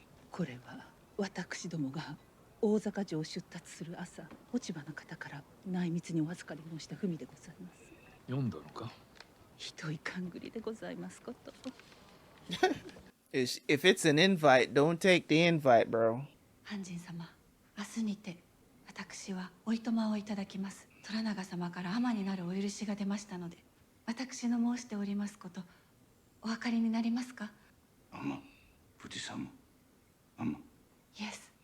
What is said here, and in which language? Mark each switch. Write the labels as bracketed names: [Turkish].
[Japanese] これは私どもが大坂城を出立する朝、落ち葉の方から内密にお預かり申した文でございます。読んだのか。ひどい勘繰りでございますこと。 [English] If it's an invite, don't take the invite, bro. [Japanese] 半神様、明日にて私はおいとまをいただきます。虎長様から尼になるお許しが出ましたので、私の申しておりますことお分かりになりますか。尼、藤様、尼。 [English] イエス。